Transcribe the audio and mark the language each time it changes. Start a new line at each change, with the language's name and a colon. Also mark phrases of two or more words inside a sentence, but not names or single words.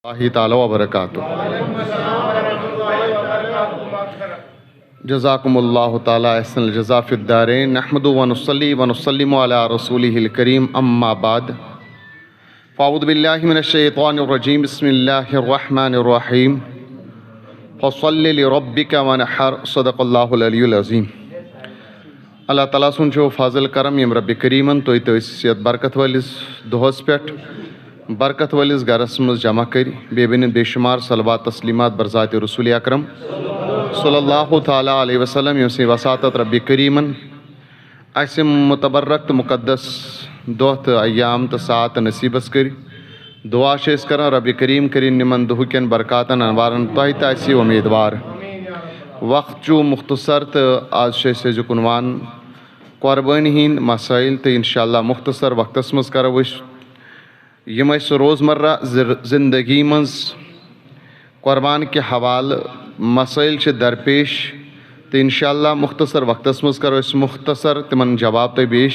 Arabic: اللہ تعالی وبرکاتہ۔ جزاکم اللہ تعالی احسن الجزا فی الدارین، نحمد و نصلی و نسلم علی رسولہ الکریم، اما بعد فاعوذ باللہ من الشیطان الرجیم، بسم اللہ الرحمن الرحیم، فصل لربک ونحر، صدق اللہ العلی العظیم۔
Kashmiri: اللہ تعالیٰ سن چھو فاضل کرم یم رب کریمن توہی تٔسۍ یتھ برکت وٲلِس دۄہس پٮ۪ٹھ برکت وٲلِس گرس منٛز جمع کٔرۍ، بیٚیہِ بٔنِتھ بے شُمار صلوات تسلیمات برذاتِ رسول اکرم
Arabic: صلی اللہ تعالیٰ علیہ وسلم،
Kashmiri: ییٚمہِ سٕنٛدِ وساطت ربِ کریٖمن اسہِ متبرک تہٕ مقدس دۄہ تہٕ ایام تہٕ ساعت تہٕ نصیٖبس کٔرۍ۔ دعا چھِ أسۍ کران ربِ کریٖم کٔرِنۍ یِمن دُہٕکٮ۪ن برکاتن انوارن تۄہہِ تہِ آسہِ اُمیٖدوار۔ وقت چھُ مختصر تہٕ آز چھِ أسۍ أزیُک عنوان قۄربٲنی ہِنٛدۍ مسٲیل، تہٕ
Arabic: انشاء اللہ
Kashmiri: مختصر وقتس منٛز کرو أسۍ یِم أسۍ روزمرہ زندگی منٛز قۄربان کہِ حوالہٕ مسٲیل چھِ درپیش، تہٕ
Arabic: انشاء اللہ
Kashmiri: مختصر وقتس منٛز کرو أسۍ مختصر تِمن جواب تۄہہِ پیش۔